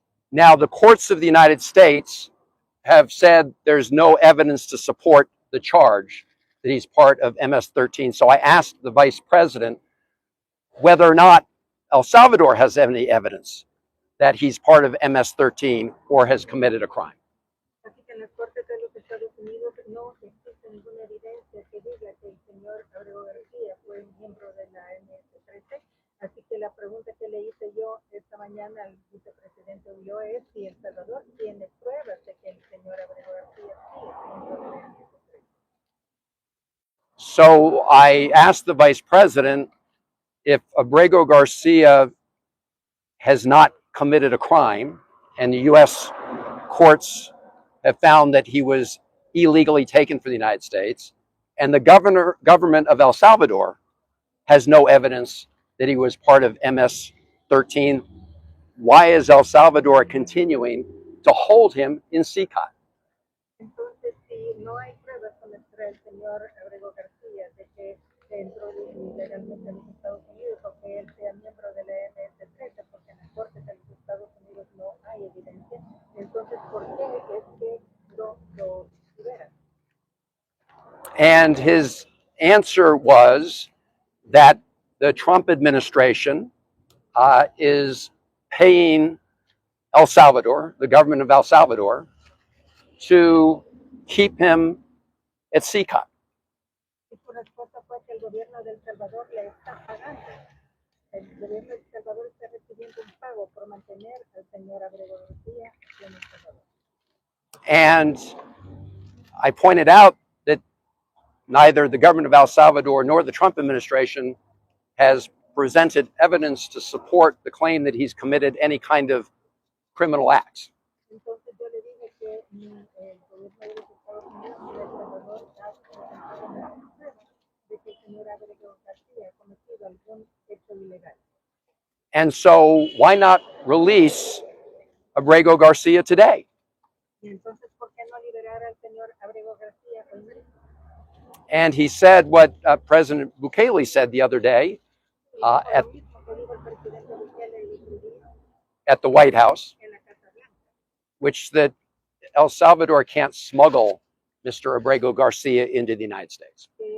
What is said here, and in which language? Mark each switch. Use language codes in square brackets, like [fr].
[en] Now, the courts of the United States have said there's no evidence to support the charge that he's part of MS-13. So I asked the vice president whether or not El Salvador has any evidence that he's part of MS-13 or has committed a crime. [es] Así que en las cortes de los Estados Unidos no existe ninguna evidencia que diga que el señor Abrego García fue miembro de la MS-13. Así que la pregunta que le hice yo esta mañana al vicepresidente Ulloa es si El Salvador tiene pruebas de que el señor Abrego García sí es miembro de la MS-13. [en] So I asked the vice president if Abrego Garcia has not committed a crime and the U.S. courts have found that he was illegally taken from the United States, and the government of El Salvador has no evidence that he was part of MS-13, why is El Salvador continuing to hold him in CICA? [es] Entonces, si no hay pruebas contra el señor Abrego García de que entró ilegalmente a los Estados Unidos o que él sea miembro de la MS-13, porque en las cortes de los Estados Unidos no hay evidencia, entonces, ¿por qué es que lo liberan? [en] And his answer was that the Trump administration is paying El Salvador, the government of El Salvador, to keep him at CICA. [es] Y su respuesta fue que el gobierno de El Salvador le está pagando. El gobierno de El Salvador está recibiendo un pago por mantener al señor Abrego García en El Salvador. [en] And I pointed out that neither the government of El Salvador nor the Trump administration has presented evidence to support the claim that he's committed any kind of criminal acts. [es] Entonces yo le dije que ni el gobierno de los Estados Unidos ni El Salvador ha presentado ninguna prueba de que el señor Abrego García ha cometido algún hecho ilegal. [en] And so why not release Abrego Garcia today? [es] Y entonces, ¿por qué no liberar al señor Abrego García hoy mismo? [en] And he said what President Bukele said the other day at the White House, which that El Salvador can't smuggle Mr. Abrego Garcia into the United States.